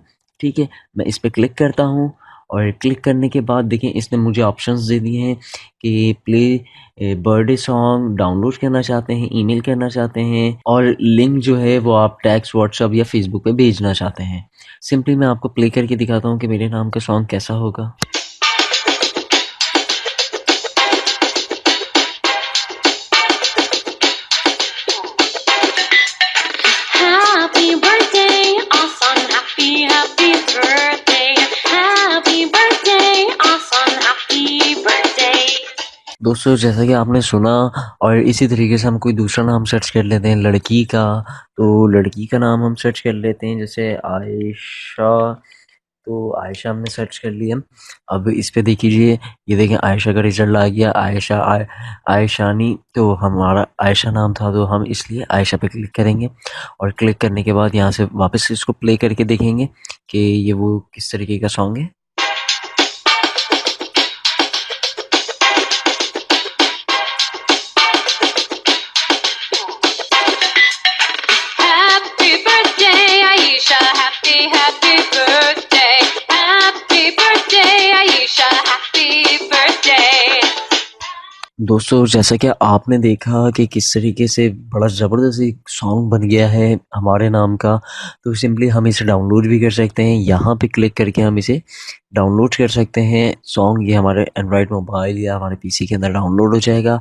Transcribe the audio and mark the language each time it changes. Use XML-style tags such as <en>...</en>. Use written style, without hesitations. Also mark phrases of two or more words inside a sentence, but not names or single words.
<hi>ठीक है, मैं इस पे क्लिक करता हूँ और क्लिक करने के बाद देखें इसने मुझे ऑप्शंस दे दिए हैं कि</hi> <en>play birthday song</en> <hi>डाउनलोड करना चाहते हैं, ईमेल करना चाहते हैं और लिंक जो है वो आप टेक्स्ट, व्हाट्सएप या फेसबुक पे भेजना चाहते हैं। सिंपली मैं आपको प्ले करके दिखाता हूँ कि मेरे नाम का सॉन्ग कैसा होगा।</hi> <en>Happy birthday, Asan. Happy birthday. Happy birthday, Asan. Happy birthday.</en> <hi>दोस्तों, जैसा कि आपने सुना और इसी तरीके से हम कोई दूसरा नाम सर्च कर लेते हैं लड़की का, तो लड़की का नाम हम सर्च कर लेते हैं जैसे आयशा। तो आयशा हमने सर्च कर लिया। अब इस पे देखिए, ये देखें आयशा का रिजल्ट आ गया, आयशानी। तो हमारा आयशा नाम था तो हम इसलिए आयशा पे क्लिक करेंगे और क्लिक करने के बाद यहाँ से वापस इसको प्ले करके देखेंगे कि ये वो किस तरीके का सॉन्ग है।</hi> <en>Happy birthday, Aisha. Happy birthday. Happy birthday, Aisha. Happy birthday.</en> <hi>दोस्तों, जैसा कि आपने देखा कि किस तरीके से बड़ा ज़बरदस्त एक सॉन्ग बन गया है हमारे नाम का, तो सिंपली हम इसे डाउनलोड भी कर सकते हैं। यहाँ पे क्लिक करके हम इसे डाउनलोड कर सकते हैं सॉन्ग। ये हमारे</hi> <en>Android mobile</en> <hi>या हमारे पीसी के अंदर डाउनलोड हो जाएगा।</hi>